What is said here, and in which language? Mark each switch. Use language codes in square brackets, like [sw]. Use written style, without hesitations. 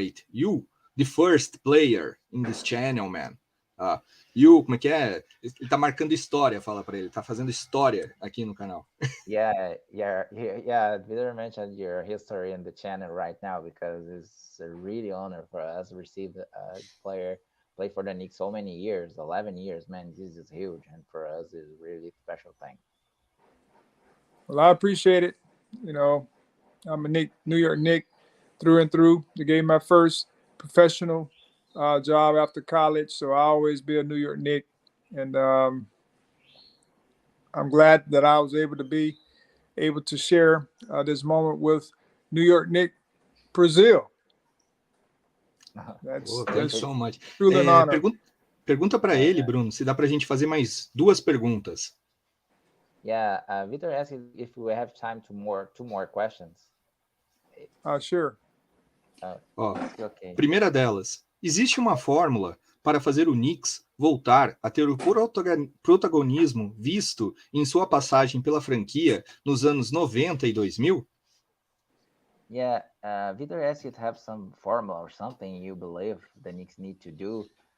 [en] You, the first player in this channel, man. [pt] You, como é que é? Ele tá marcando história, fala para ele. Tá fazendo história aqui no canal. [en] Yeah. Victor mentioned your history in the channel right now because it's a really honor for us to receive a player play for the Knicks so many years, 11 years, man. This is huge, and for us, it's a really special thing. Well, I appreciate it. I'm a New York Knick through and through. They gave my first professional job after college, so I'll always be a New York Knick. And I'm glad that I was able to share this moment with New York Knick Brazil. Thanks so much. Truly an honor. [pt] Pergunta para ele, Bruno, se dá para a gente fazer mais 2 perguntas. [en] Yeah, Victor asked if we have time to two more questions. Sure. [pt] Primeira delas, Existe uma fórmula para fazer o Knicks voltar a ter o protagonismo visto em sua passagem pela franquia nos anos 90 e 2000? [en] Yeah, Vitor asked you to have some formula or something you believe the Knicks need to do.